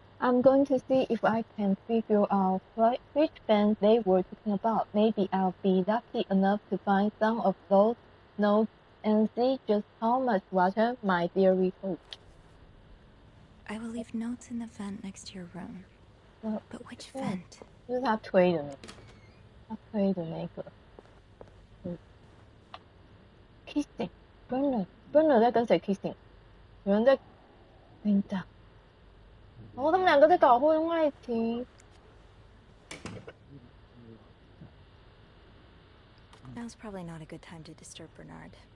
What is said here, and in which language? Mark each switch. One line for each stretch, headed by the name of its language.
English: I'm going to see if I can figure out which band they were talking about. Maybe I'll be lucky enough to find some of those notes and see just how much water my theory holds. I will leave notes in the vent next to your room. But which vent?
Chinese: 就是他推的那个，他推的那个。 Kissing, Bernard 在跟谁 kissing？有人在跟他。哦，他们两个在搞婚外情。
English: Now's probably not a good time to disturb Bernard.